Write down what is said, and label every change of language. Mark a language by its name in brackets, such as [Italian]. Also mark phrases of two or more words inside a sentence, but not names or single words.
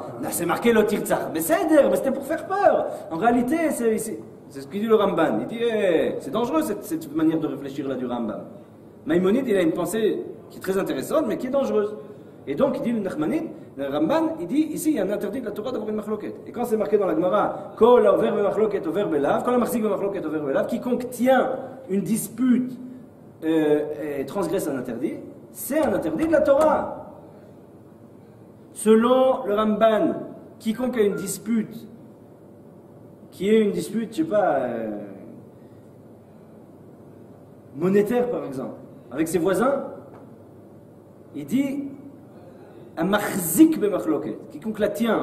[French] Là, c'est marqué le tirtzach, mais c'était pour faire peur. En réalité, c'est ce qu'il dit le Ramban. Il dit, c'est dangereux cette manière de réfléchir là du Rambam. Maïmonide, il a une pensée qui est très intéressante, mais qui est dangereuse. Et donc, il dit le Nachmanide, le Ramban, il dit, ici, il y a un interdit de la Torah d'avoir une machloket. Et quand c'est marqué dans la Gemara, [Hebrew] כל עובר מחלוקת עובר בלאו כל מחזיק מחלוקת עובר בלאו, [French] quiconque tient une dispute et transgresse un interdit, c'est un interdit de la Torah. Selon le Ramban, quiconque a une dispute, qui est une dispute, je sais pas, monétaire par exemple, avec ses voisins, il dit un [Hebrew] מחזיק במחלוקת, [French] quiconque la tient.